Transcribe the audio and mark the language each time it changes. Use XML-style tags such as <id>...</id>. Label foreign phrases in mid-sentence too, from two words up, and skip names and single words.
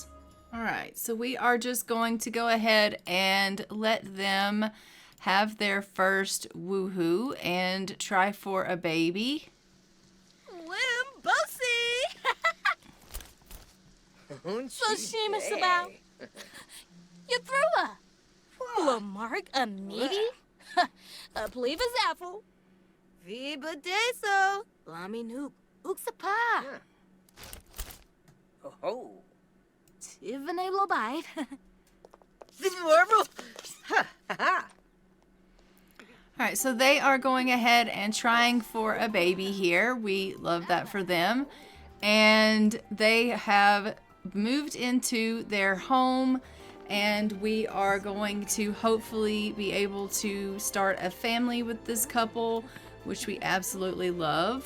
<en>All right, so we are just going to go ahead and let them have their first woohoo and try for a baby. So sheemish about. You threw her. Well, Mark, a maybe? A pleave is apple. Viva deso. Lami nook. Uksapa. Oh. Tivane lobite. All right, so they are going ahead and trying for a baby here. We love that for them. And they have moved into their home, and we are going to hopefully be able to start a family with this couple, which we absolutely love.</en>